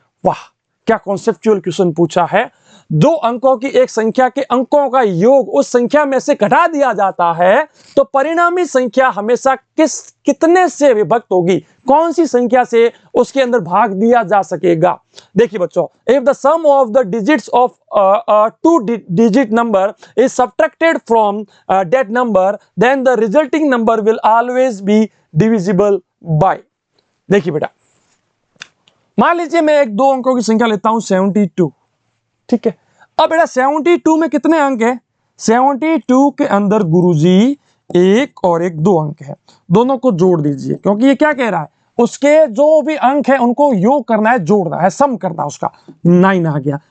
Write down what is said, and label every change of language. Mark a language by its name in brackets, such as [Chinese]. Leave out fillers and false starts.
[Hindi] वाह, क्या conceptual question पूछा है। 2 अंकों की एक संख्या के अंकों का योग उस संख्या में से घटा दिया जाता है, तो परिणामी संख्या हमेशा कितने से विभक्त होगी? कौन सी संख्या से उसके अंदर भाग दिया जा सकेगा? देखिए बच्चों, [English] If the sum of the digits of 2 digit number is subtracted from that number, then the resulting number will always be divisible by। [Hindi] देखिए बेटा, मान लीजिए मैं एक 2 अंकों की संख्या लेता हूं 72, ठीक है। अब बेटा 72 में कितने अंक है? 72 के अंदर गुरुजी 1 और 1 2 अंक है, दोनों को जोड़ दीजिए, क्योंकि ये क्या कह रहा है? उसके जो भी अंक है उनको योग करना है, जोड़ना है, सम करना है उसका। 9 आ गया।